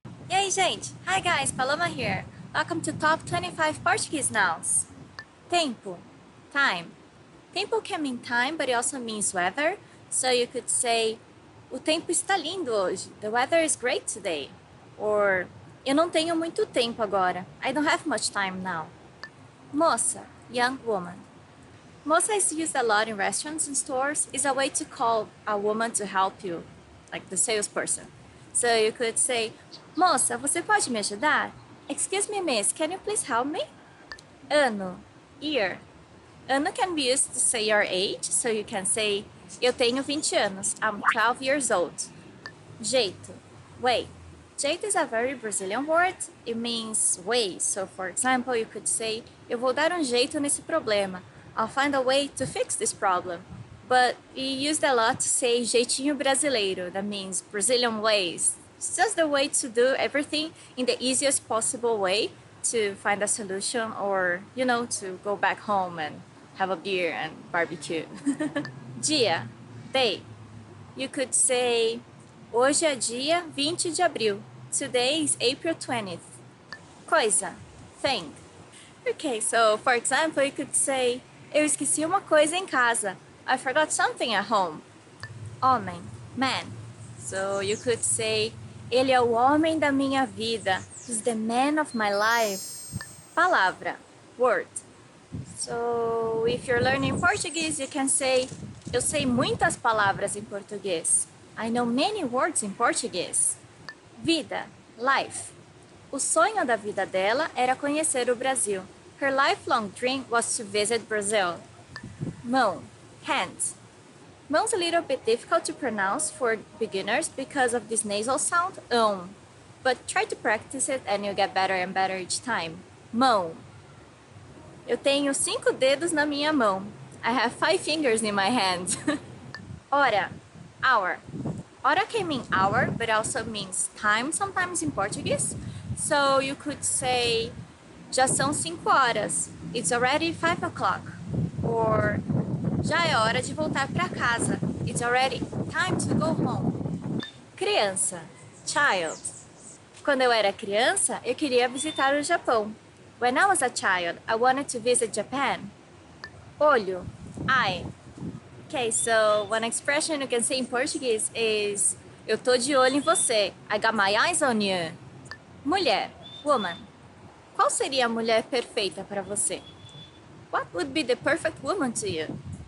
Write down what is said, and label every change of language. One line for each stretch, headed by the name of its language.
Portuguese: E aí, gente?
English: Hi guys, Paloma here. Welcome to Top 25 Portuguese Nouns. Tempo, time. Tempo can mean time, but it also means weather. So you could say,
Portuguese: o tempo está lindo hoje.
English: The weather is great today.
Portuguese: Or, eu não tenho muito tempo agora.
English: I don't have much time now. Moça, young woman. Moça is used a lot in restaurants and stores. It's a way to call a woman to help you, like the salesperson. So you could say,
Portuguese: moça, você pode me ajudar?
English: Excuse me, miss, can you please help me? Ano, year. Ano can be used to say your age, so you can say,
Portuguese: eu tenho 20 anos,
English: I'm 12 years old. Jeito, way. Jeito is a very Brazilian word. It means way. So for example, you could say,
Portuguese: eu vou dar jeito nesse problema.
English: I'll find a way to fix this problem. But we used a lot to say jeitinho brasileiro. That means Brazilian ways. It's just the way to do everything in the easiest possible way to find a solution or, to go back home and have a beer and barbecue. Dia, day. You could say,
Portuguese: hoje é dia 20 de abril.
English: Today is April 20th. Coisa, thing. Okay, so for example, you could say,
Portuguese: eu esqueci uma coisa em casa.
English: I forgot something at home. Homem, man. So you could say,
Portuguese: ele é o homem da minha vida.
English: He's the man of my life. Palavra, word. So if you're learning Portuguese, you can say,
Portuguese: eu sei muitas palavras em português.
English: I know many words in Portuguese. Vida, life.
Portuguese: O sonho da vida dela era conhecer o Brasil.
English: Her lifelong dream was to visit Brazil. Mão, hand. Mão's a little bit difficult to pronounce for beginners because of this nasal sound, but try to practice it and you'll get better and better each time.
Portuguese: Mão. Eu tenho 5 dedos na minha mão.
English: I have 5 fingers in my hand. Hora, hour. Hora can mean hour, but also means time sometimes in Portuguese. So you could say,
Portuguese: já são 5 horas.
English: It's already 5 o'clock.
Portuguese: Or, já é hora de voltar para casa.
English: It's already time to go home. Criança, child.
Portuguese: Quando eu era criança, eu queria visitar o Japão.
English: When I was a child, I wanted to visit Japan. Olho, eye. Okay, so one expression you can say in Portuguese is,
Portuguese: eu tô de olho em você.
English: I got my eyes on you. Mulher, woman.
Portuguese: Qual seria a mulher perfeita para você?
English: What would be the perfect woman to you?